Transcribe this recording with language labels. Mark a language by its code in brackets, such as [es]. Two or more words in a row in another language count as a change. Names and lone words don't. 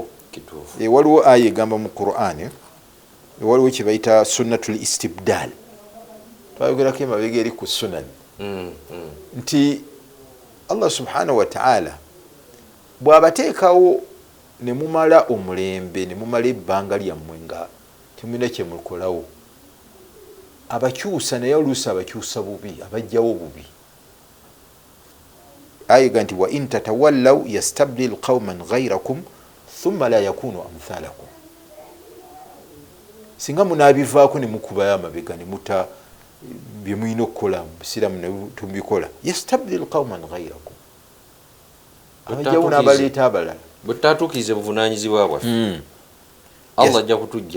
[lg] Waliwo aya egamba mu Qur'an waliwo kye bayita [ar] سنة الاستبدال [lg] twayogerako emabega eri ku sunan nti Allah [ar] سبحانه وتعالى [lg] bw'abateekawo ne mumala omulembe ne mumala ebbanga lyammwe nga temulina kye mukolawo abakyusa naye oluusi abakyusa bubi abajjawo bubi. Ayiga nti [ar] وإن تتولوا يستبدل قوما غيركم ثم لا يكونوا أمثالكم [lg] singa munaabivaako ne mukubayo amabega ne byemulina okukola mu busiraamu ne tubikola [ar] يستبدل قوما غيركم [lg] abajjawo n'abaleeta abalala bwe tutatuukirize buvunaanyizibwa bwaffe Allah ajja kutujjawo